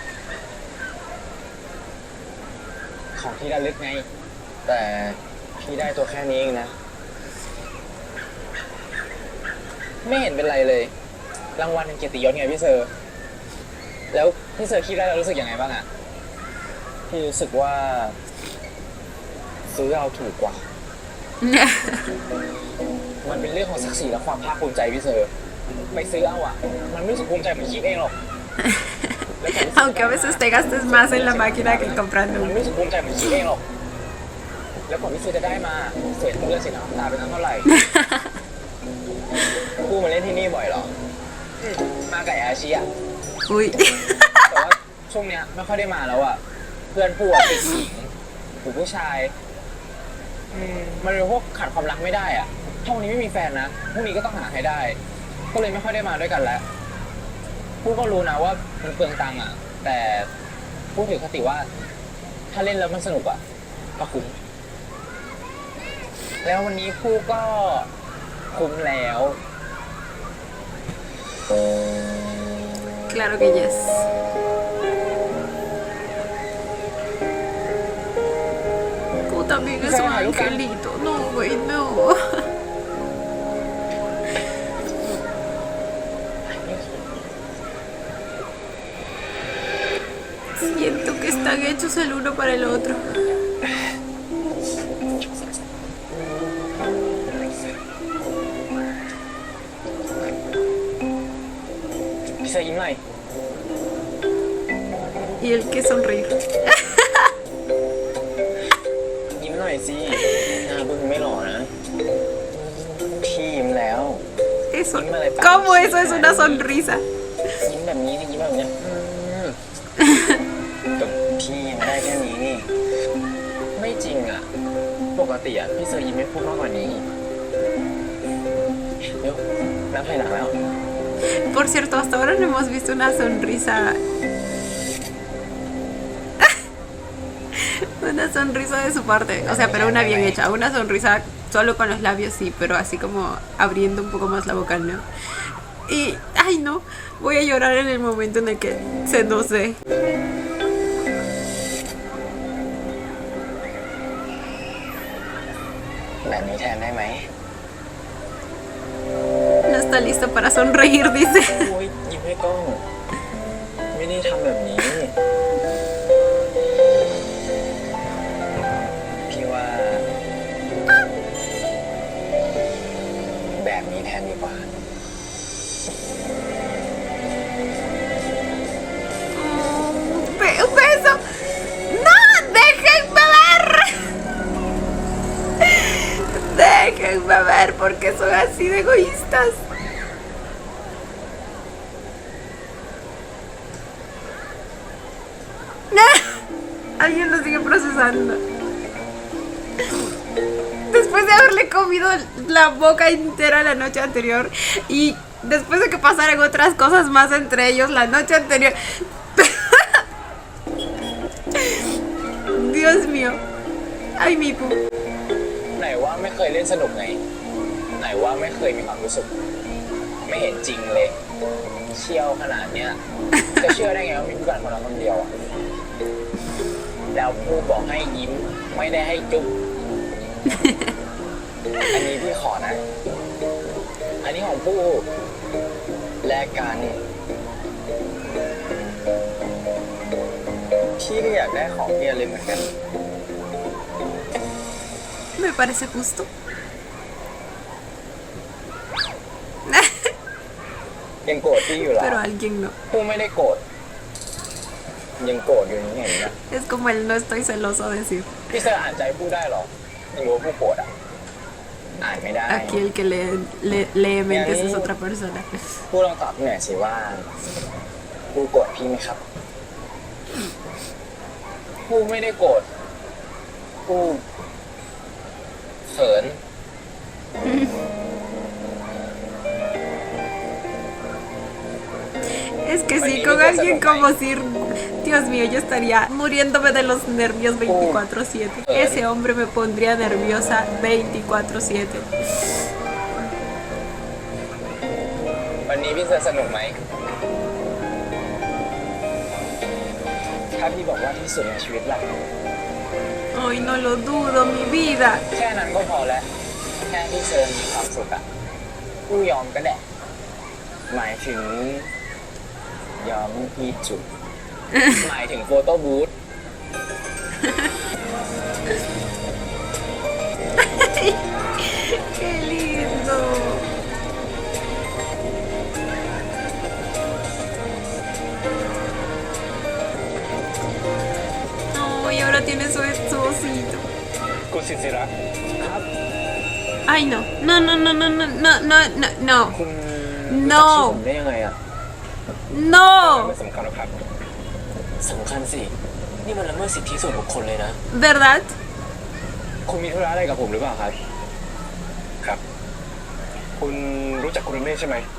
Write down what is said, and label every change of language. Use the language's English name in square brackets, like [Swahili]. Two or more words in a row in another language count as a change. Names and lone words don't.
[Thai] ของที่ระลึกไง แต่พี่ได้ตัวแค่นี้เองนะ ไม่เห็นเป็นไรเลย รางวัลเป็นเกียรติยศไงพี่เซอร์ แล้วพี่เซอร์คิดได้แล้วรู้สึกยังไงบ้างอ่ะพี่รู้สึกว่าซื้อเอาถูกกว่า มันเป็นเรื่องของศักดิ์ศรีและความภาคภูมิใจพี่เซอร์ ไปซื้อเอาอ่ะ มันไม่รู้สึกภูมิใจเหมือนคิดเองหรอก [Spanish] Aunque a veces te gastes más en la máquina que [Thai] มัน [Spanish] comprando [Thai] ไม่รู้สึกภูมิใจเหมือนคิดเองหรอก แล้วก่อนพี่เซอร์จะได้มาเสียเลือดเสียน้ำตาไปตั้งเท่าไหร่ กูมาเล่นที่นี่บ่อยเหรอ มากับอาชีอ่ะ [Spanish] Uy. [Thai] แต่ว่าช่วงเนี้ยไม่ค่อยได้มาแล้วอ่ะ เพื่อนพูดติดหญิงหรือผู้ชายมันเป็นพวกขาดความรักไม่ได้อ่ะถ้าวันนี้ไม่มีแฟนนะพรุ่งนี้ก็ต้องหาให้ได้ ก็เลยไม่ค่อยได้มาด้วยกันแล้วผู้ก็รู้นะว่ามันเปลืองตังค์อ่ะ แต่พูดถึงคติว่า ถ้าเล่นแล้วมันสนุกอ่ะก็คุ้มแล้ววันนี้ผู้ก็คุ้มแล้ว [Spanish] Claro que yes. Tú también es un angelito. No, güey, no. Siento que están hechos el uno para el otro. [Thai] พี่เซอร์ยิ้มหน่อย [Spanish] Y el que sonríe. [Thai] ยิ้มหน่อยสิหน้าบึ้งไม่หล่อนะพี่ยิ้มแล้ว [Spanish] Eso. ¿Cómo eso es una sonrisa? [Thai] ยิ้มแบบนี้นี่ยิ้มแบบเนี้ยแต่พี่ยิ้มได้แค่นี้นี่ไม่จริงอ่ะปกติอ่ะพี่เซอร์ยิ้มไม่พูดมากกว่านี้เดี๋ยวนับถอยหลังแล้ว [Spanish] Por cierto, hasta ahora no hemos visto una sonrisa. Una sonrisa de su parte. O sea, pero una bien hecha. Una sonrisa solo con los labios, sí, pero así como abriendo un poco más la boca, ¿no? Y, ay, no. Voy a llorar en el momento en el que se no sé. [Thai] แบบนี้แทนได้ไหม [Spanish] No está listo para sonreír, dice. [Thai] โอ้ยยิ้มให้กล้อง ไม่ได้ทำแบบนี้ พี่ว่า แบบนี้แทนดีกว่า [Spanish] Un beso. ¡No! ¡Déjenme ver! Déjenme ver porque son así de egoístas. Alguien lo sigue procesando. Después de haberle comido la boca entera la noche anterior y después de que pasaran otras cosas más entre ellos la noche anterior. Dios mío. Ay, mi pu. [Thai] ไหนว่าไม่เคยเล่นสนุกไง ไหนว่าไม่เคยมีความรู้สึก ไม่เห็นจริงเลย เชี่ยวขนาดเนี้ย จะเชื่อได้ไงว่ามีผู้กันคนละคนเดียวอ่ะ แล้วผู้บอกให้ยิ้ม ไม่ได้ให้จุ๊บ อันนี้พี่ขอนะ อันนี้ของผู้แลกกันพี่ก็อยากได้ของที่ระลึกเหมือนกัน [Spanish] Me parece justo. [Thai] ยังโกรธพี่อยู่เหรอ [Spanish] pero alguien no. [Thai] ผู้ไม่ได้โกรธยังโกรธอยู่นี่ไงเนี่ย [Spanish] Es como el no estoy celoso decir. [Thai] พี่เซอร์อ่านใจผู้ได้เหรอยังรู้ว่าผู้โกรธอ่ะอ่านไม่ได้ [Spanish] Aquí el que lee mentes es otra persona. [Thai] ผู้ลองตอบหน่อยสิว่าผู้โกรธพี่ไหมครับผู้ไม่ได้โกรธผู้เขิน [Spanish] Es que sí, con alguien como Sir, Dios mío, yo estaría muriéndome de los nervios 24/7. Ese hombre me pondría nerviosa 24/7. [Thai] วันนี้พี่เซอร์สนุกไหมถ้าพี่บอกว่าที่สุดในชีวิตล่ะ [Spanish] Ay, no lo dudo, mi vida. [Thai] แค่นั้นก็พอแล้ว แค่พี่เซอร์มีความสุขอะผู้ยอมก็ได้หมายถึงยอมให้พี่จุด หมายถึงโฟโต้บูธ [Spanish] Qué lindo. Ay, ahora tiene su osito. [Thai] คุณสิทธิรัก [Spanish] Ay, no. No, no, no, no, no, no, no, no, no. [Thai] คุณ [Spanish] No [Thai] รู้จักชื่อผมได้ยังไงอะ [Spanish] No. [Thai] ไม่สำคัญหรอกครับ สำคัญสิ นี่มันละเมิดสิทธิส่วนบุคคลเลยนะ [Spanish] ¿Verdad? [Thai] คุณมีธุระอะไรกับผมหรือเปล่าครับ ครับ คุณรู้จักคุณเมฆใช่ไหม